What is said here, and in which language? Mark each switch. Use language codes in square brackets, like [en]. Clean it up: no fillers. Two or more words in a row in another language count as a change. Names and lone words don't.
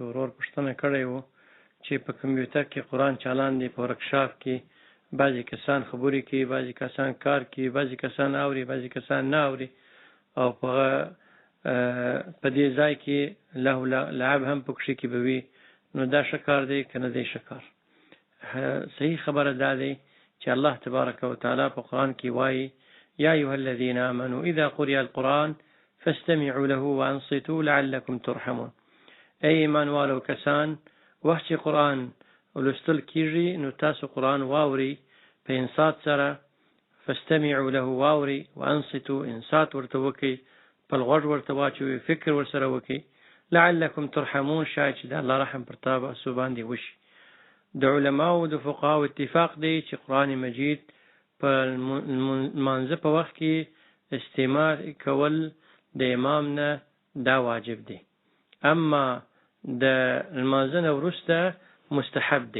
[ps] ورور پوښتنه کړی و چې په کمپیوټر کې قرآن چالان دی، په ورکشاپ کې بعضې کسان خبرې کوي، بعضې کسان کار کوي، بعضې کسان اوري، بعضې کسان نه اوري، او په دې ځای کې لهو لعب هم پکښې کې به وي، نو دا ښه کار دی که نه دی ښه کار؟ صحیح خبره دا دی چې الله [ar] تبارک وتعالی [ps] په قرآن کې وایي [ar] یا ایها الذین آمنوا اذا قرئ القرآن فاستمعوا له وانصتوا لعلكم ترحمون. [ps] ای ایمان والو کسان، وخت چې قرآن ولوستل کېږي نو تاسو قرآن واورئ په انصات سره، [ar] فاستمعوا له [ps] واورئ، وانصتوا انصات ورته وکئ، خپل غوږ ورته واچوئ، فکر ورسره وکئ، [ar] لعلكم ترحمون، [ps] شاید چې د الله رحم پر تاسو باندې وشي. د علماو د فقهاو اتفاق دی چې قرآن مجید په لمانځه په وخت کې استعمال کول د امام نه دا واجب دی. اما د لمانځه نه وروسته مستحب دی.